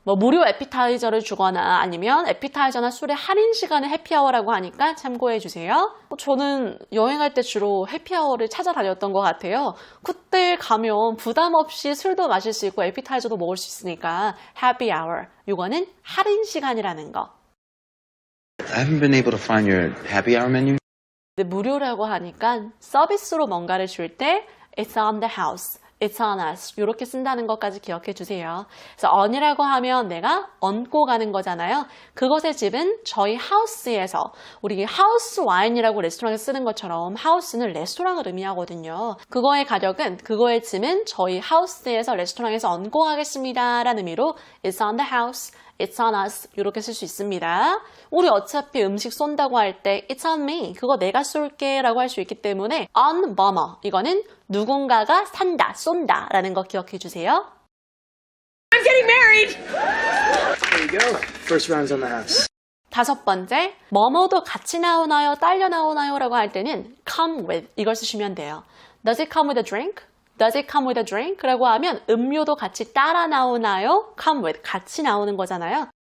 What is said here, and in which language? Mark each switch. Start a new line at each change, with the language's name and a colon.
Korean: 뭐 무료 에피타이저를 주거나 아니면 에피타이저나 술의 할인 시간을 해피 아워라고 하니까 참고해 주세요. 저는 여행할 때 주로 해피 아워를 찾아다녔던 것 같아요. 그때 가면 부담 없이 술도 마실 수 있고 에피타이저도 먹을 수 있으니까 happy hour. 이거는 할인 시간이라는 거.
English: I haven't been able to find your happy hour menu.
Korean: 근데 무료라고 하니까 서비스로 뭔가를 줄 때
English: It's on the house, It's on us
Korean: 이렇게 쓴다는 것까지 기억해 주세요. 그래서 on이라고 하면 내가 얹고 가는 거잖아요. 그것의 집은 저희 하우스에서 우리 하우스 와인이라고 레스토랑에 쓰는 것처럼 하우스는 레스토랑을 의미하거든요. 그거의 가격은 그거의 짐은 저희 하우스에서 레스토랑에서 얹고 가겠습니다 라는 의미로
English: It's on the house, It's on us
Korean: 이렇게 쓸 수 있습니다. 우리 어차피 음식 쏜다고 할 때
English: It's on me,
Korean: 그거 내가 쏠게 라고 할 수 있기 때문에 on 뭐뭐 이거는 누군가가 산다, 쏜다 라는 거 기억해 주세요.
English: I'm getting married! There you go. First round's on the house.
Korean: 5번째, 뭐뭐도 같이 나오나요? 딸려 나오나요? 라고 할 때는 come with 이걸 쓰시면 돼요.
English: Does it come with a drink? Does it come with a drink?
Korean: 라고 하면 음료도 같이 따라 나오나요? come with, 같이 나오는 거잖아요.